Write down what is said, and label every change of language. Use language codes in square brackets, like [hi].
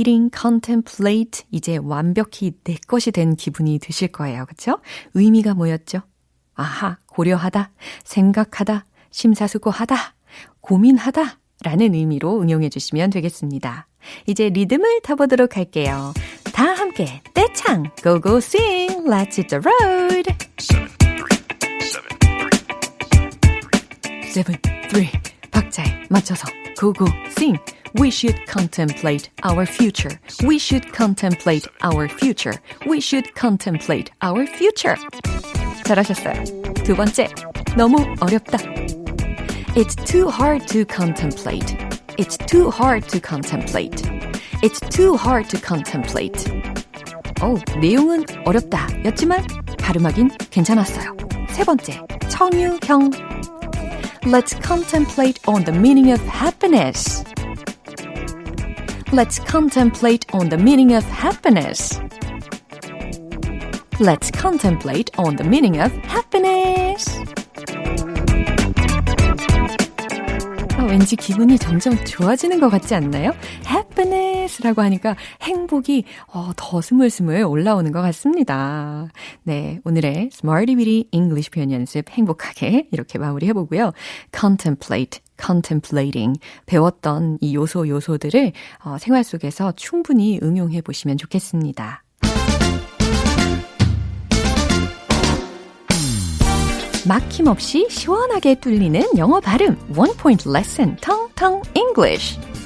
[ko] contemplate 이제 완벽히 내 것이 된 기분이 드실 거예요. 그렇죠? 의미가 뭐였죠? 아하, 고려하다, 생각하다, 심사숙고하다, 고민하다 라는 의미로 응용해 주시면 되겠습니다. 이제 리듬을 타보도록 할게요. 다 함께 떼창 [en] Go go sing Let's hit the road 7, 3 [ko] 박자에 맞춰서 [en] Go go sing We should contemplate our future We should contemplate our future We should contemplate our future [ko] 잘하셨어요. 두 번째 너무 어렵다 [en] It's too hard to contemplate It's too hard to contemplate It's too hard to contemplate. [ko] 내용은 어렵다 였지만 발음하긴 괜찮았어요. 세 번째, 청유형. [en] Let's contemplate on the meaning of happiness. Let's contemplate on the meaning of happiness. Let's contemplate on the meaning of happiness. [ko] 왠지 기분이 점점 좋아지는 것 같지 않나요? happiness라고 하니까 행복이 더 스물스물 올라오는 것 같습니다. 네, 오늘의 Smarty Weedy English 표현 연습 행복하게 이렇게 마무리해보고요. contemplating 배웠던 이 요소들을 생활 속에서 충분히 응용해보시면 좋겠습니다. 막힘없이 시원하게 뚫리는 영어 발음 [en] One Point Lesson [ko] Tong Tong English